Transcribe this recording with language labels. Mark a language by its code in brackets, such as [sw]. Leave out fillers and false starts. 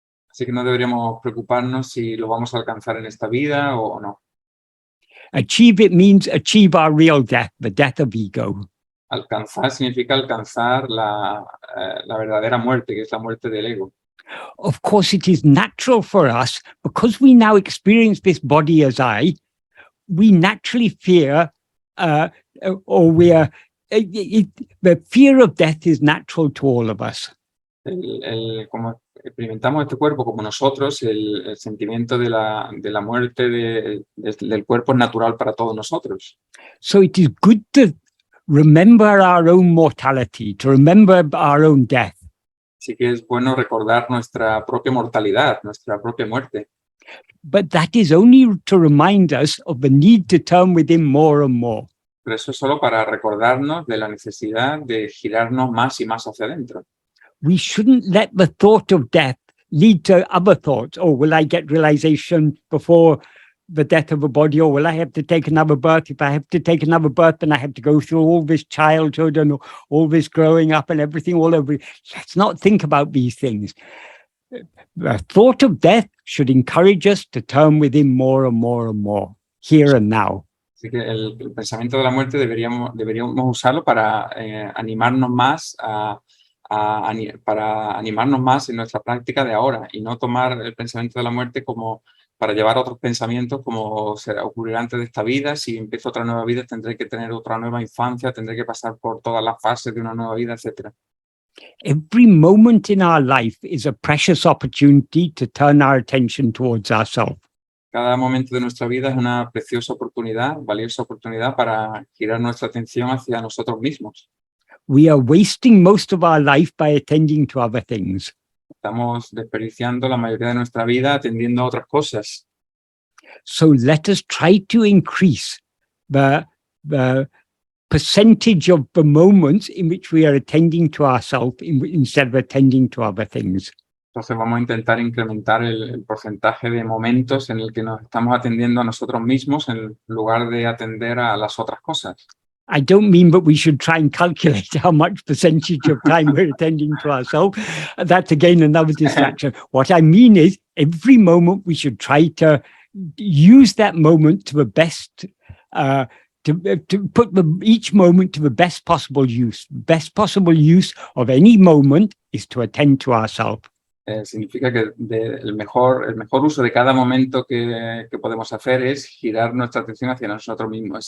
[es] Así que no deberíamos preocuparnos si lo vamos a alcanzar en esta vida o no. [en] Achieve it means achieve our real death, the death of ego. [es] Alcanzar significa alcanzar la verdadera muerte, que es la muerte del ego. [en] Of course, it is natural for us, because we now experience this body as I, we naturally fear, or we are, the fear of death is natural to all of us. [es] Como experimentamos este cuerpo como nosotros, el sentimiento de la muerte del cuerpo es natural para todos nosotros. [en] So it is good to remember our own mortality, to remember our own death. [es] Así que es bueno recordar nuestra propia mortalidad, nuestra propia muerte. [en] But that is only to remind us of the need to turn within more and more. [es] Pero eso es solo para recordarnos de la necesidad de girarnos más y más hacia adentro. [en] We shouldn't let the thought of death lead to other thoughts. Oh, will I get realization before the death of a body? Or will I have to take another birth? If I have to take another birth, then I have to go through all this childhood and all this growing up and everything all over. Let's not think about these things. The thought of death should encourage us to turn within more and more and more, here and now. [es] Así que el pensamiento de la muerte deberíamos usarlo para animarnos más para animarnos más en nuestra práctica de ahora y no tomar el pensamiento de la muerte como para llevar otros pensamientos como será ocurrir antes de esta vida. Si empiezo otra nueva vida, tendré que tener otra nueva infancia, tendré que pasar por todas las fases de una nueva vida, etc. [en] Every moment in our life is a precious opportunity to turn our attention towards ourselves. [es] Cada momento de nuestra vida es una preciosa oportunidad, valiosa oportunidad para girar nuestra atención hacia nosotros mismos. [en] We are wasting most of our life by attending to other things. [es] Estamos desperdiciando la mayoría de nuestra vida atendiendo a otras cosas. [en] So let us try to increase the percentage of the moments in which we are attending to ourselves instead of attending to other things. [es] Entonces vamos a intentar incrementar el porcentaje de momentos en el que nos estamos atendiendo a nosotros mismos en lugar de atender a las otras cosas. [en] I don't mean that we should try and calculate how much percentage of time we're attending to ourselves. That's again another distraction. What I mean is every moment we should try to use that moment to the best, to put each moment to the best possible use. Best possible use of any moment is to attend to ourselves. [es] Significa que el mejor uso de cada momento que podemos hacer es girar nuestra atención hacia nosotros mismos.